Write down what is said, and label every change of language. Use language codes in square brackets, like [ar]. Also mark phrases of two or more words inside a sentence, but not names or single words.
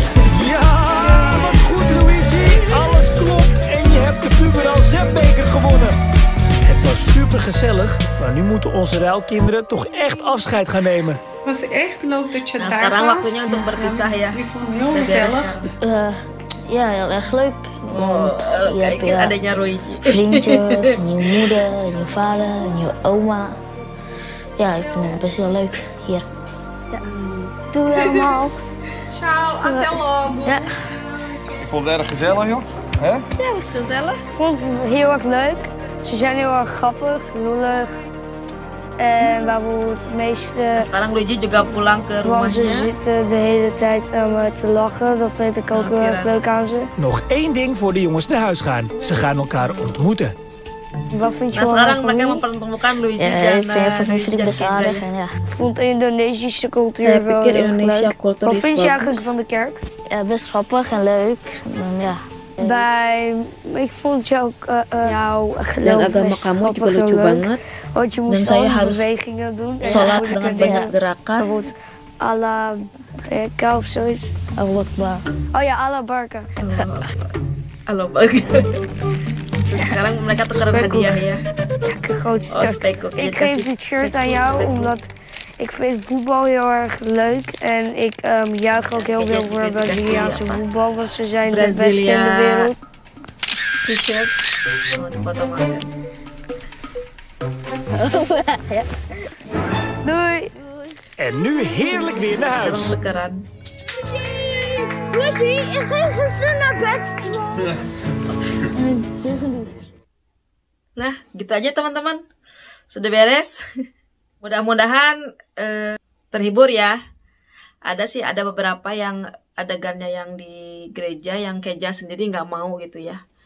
[nl] Ja, wat goed Luigi. Alles klopt en je hebt de Pubertal Zetbeker gewonnen. Het was super gezellig, maar nu moeten onze ruilkinderen toch echt afscheid gaan nemen. Het was echt leuk dat je [id] Nah, [nl] daar [id] sekarang [nl] was. [id] waktunya untuk berpisah ya. [nl] Ik vond het heel [id] Udah beres [nl] gezellig. [id] sekarang. [nl] Ja, heel erg leuk. Want je hebt [id] Kayaknya [nl] ja, [id] adanya Luigi. [nl] vriendjes, een nieuwe moeder, een nieuwe vader, een nieuwe oma. Ja, ik vind het best wel leuk hier. Ja. Doei allemaal. Ciao, Atello. Ja. Ik vond het erg gezellig, joh. Hè? Ik vond het heel erg leuk. Ze zijn heel erg grappig, lullig. En waar we het meeste [id] Sekarang Luigi juga pulang ke [nl] van ze [id] rumahnya. [nl] zitten de hele tijd te lachen. Dat vind ik ook heel erg leuk aan ze. Nog één ding voor de jongens naar huis gaan. Ze gaan elkaar ontmoeten. Wat vind je [id] Nah, [nl] van [id] sekarang [nl] mijn [id] mereka [nl] familie? [id] mempertemukan Luigi [nl] Ja, dan vind ik best aardig. En ja. Ik vond de Indonesische cultuur [id] Saya [nl] wel [id] pikir [nl] heel erg [id] Indonesia [nl] leuk. [id] cultuur Wat is [nl] vind je [id] bagus. [nl] eigenlijk van de kerk? Ja, best grappig en leuk. En ja. Ik vond je ook jouw [id] Dan [nl] geloof [id] agama [nl] best [id] kamu juga [nl] grappig en [id] lucu [nl] leuk. [id] banget. [nl] Want je [id] Dan [nl] moest [id] saya [nl] al [id] harus [nl] bewegingen doen. En [id] Sholat [nl] moeilijke [id] dengan [nl] dingen. [id] banyak gerakan. [nl] Bijvoorbeeld Allah Barka of zoiets. [ar] الله أكبر. [nl] Oh ja, Allah Barka. [id] Halo bagus. Terus sekarang mereka tukeran [nl] Spekkoek. [id] hadiah ya. [nl] Ja, een groot [id] Oh, [nl] stuk. [id] spekkoek. [nl] Ik [id] Ja, [nl] geef [id] kasih [nl] dit shirt aan [id] spekkoek. [nl] jou omdat ik vind voetbal heel erg leuk. En ik juich ook heel veel voor Braziliaanse voetbal. Want ze zijn de beste in de [id] Brasilia. [nl] wereld. T-shirt. [id] Oh, dipotong aja. [nl] Doei! En nu heerlijk weer naar [id] Sekarang [nl] huis. [id] tukeran. [nl] Lucy, ik ga gisteren naar bed. [id] Nah, gitu aja teman-teman. Sudah beres. Mudah-mudahan terhibur ya. Ada beberapa yang adegannya yang di gereja yang Keja sendiri nggak mau gitu ya.